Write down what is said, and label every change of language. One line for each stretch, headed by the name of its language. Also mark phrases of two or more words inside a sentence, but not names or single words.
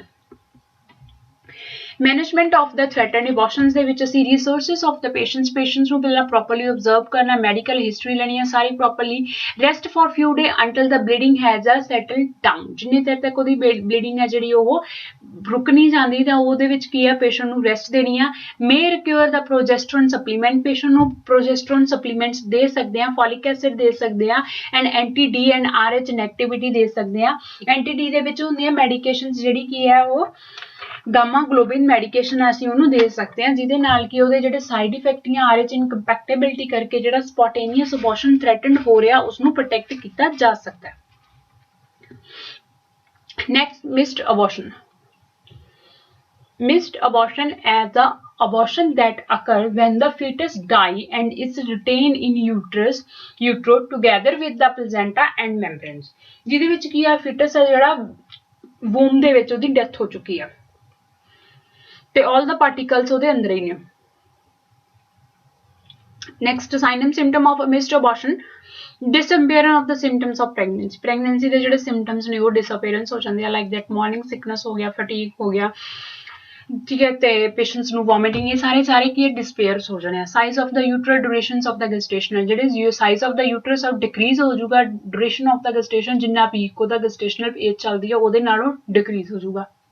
English: management of the threatened abortions
Punjabi: ਦੇ ਵਿੱਚ ਅਸੀਂ
English: resources of the patients
Punjabi: ਨੂੰ ਪਹਿਲਾਂ
English: properly observe
Punjabi: ਕਰਨਾ,
English: medical history
Punjabi: ਲੈਣੀ ਹੈ ਸਾਰੀ ਪ੍ਰੋਪਰਲੀ,
English: rest for few day until the bleeding has a settle down,
Punjabi: ਜਿੰਨੀ ਦੇਰ ਤੱਕ ਉਹਦੀ ਬਲੀਡਿੰਗ ਹੈ ਜਿਹੜੀ ਉਹ ਰੁਕ ਨਹੀਂ ਜਾਂਦੀ ਤਾਂ ਉਹਦੇ ਵਿੱਚ ਕੀ ਹੈ ਪੇਸ਼ੈਂਟ ਨੂੰ ਰੈਸਟ ਦੇਣੀ ਆ।
English: may require the progesterone supplement,
Punjabi: ਪੇਸ਼ੈਂਟ ਨੂੰ
English: progesterone supplements
Punjabi: ਦੇ ਸਕਦੇ ਆ,
English: folic acid
Punjabi: ਦੇ ਸਕਦੇ ਆ,
English: and anti-D and RH negativity
Punjabi: ਦੇ ਸਕਦੇ ਆ। anti-D ਦੇ ਵਿੱਚ ਹੁੰਦੀ ਹੈ ਮੈਡੀਕੇਸ਼ਨ ਜਿਹੜੀ ਕੀ ਹੈ ਉਹ
English: gamma globin medication
Punjabi: ਅਸੀਂ ਉਹਨੂੰ ਦੇ ਸਕਦੇ ਹਾਂ, ਜਿਹਦੇ ਨਾਲ ਕਿ ਉਹਦੇ ਜਿਹੜੇ
English: side effect
Punjabi: ਜਾਂ
English: RH incompatibility
Punjabi: ਕਰਕੇ ਜਿਹੜਾ
English: spontaneous abortion threatened
Punjabi: ਹੋ ਰਿਹਾ ਉਸਨੂੰ ਪ੍ਰੋਟੈਕਟ ਕੀਤਾ ਜਾ ਸਕਦਾ ਹੈ।
English: Next, missed abortion. Missed abortion as the abortion that occur when the fetus die and is retained in utero together with the placenta and membranes,
Punjabi: ਜਿਹਦੇ ਵਿੱਚ ਕੀ ਆ fetus ਹੈ ਜਿਹੜਾ womb ਦੇ ਵਿੱਚ ਉਹਦੀ ਡੈਥ ਹੋ ਚੁੱਕੀ ਆ ਤੇ
English: all the particles
Punjabi: ਉਹਦੇ ਅੰਦਰ ਹੀ ਨੇ।
English: Next, sign and symptom of missed abortion, disappearance of the symptoms of pregnancy,
Punjabi: pregnancy ਦੇ ਜਿਹੜੇ symptoms ਨੇ ਉਹ disappearance ਹੋ ਜਾਂਦੇ ਆ,
English: like that morning sickness
Punjabi: ਹੋ ਗਿਆ, fatigue ਹੋ ਗਿਆ,
Hindi: ठीक है,
Punjabi: ਤੇ ਪੇਸ਼ੈਂਟਸ ਨੂੰ ਵੋਮਿਟਿੰਗ, ਇਹ ਸਾਰੇ ਕੀ ਡਿਸਪੇਅਰਸ ਹੋ ਜਾਣੇ ਆ।
English: size of the uterus, durations of the gestational,
Punjabi: ਜਿਹੜੇ
English: size of the uterus
Punjabi: ਆ ਡਿਕਰੀਜ਼ ਹੋ ਜਾਊਗਾ,
English: duration of the gestation
Punjabi: ਜਿੰਨਾ ਪੀਕ ਉਹਦਾ
English: gestational age
Punjabi: ਚੱਲਦੀ ਆ ਉਹਦੇ ਨਾਲੋਂ ਡਿਕਰੀਜ਼ ਹੋ ਜਾਊਗਾ।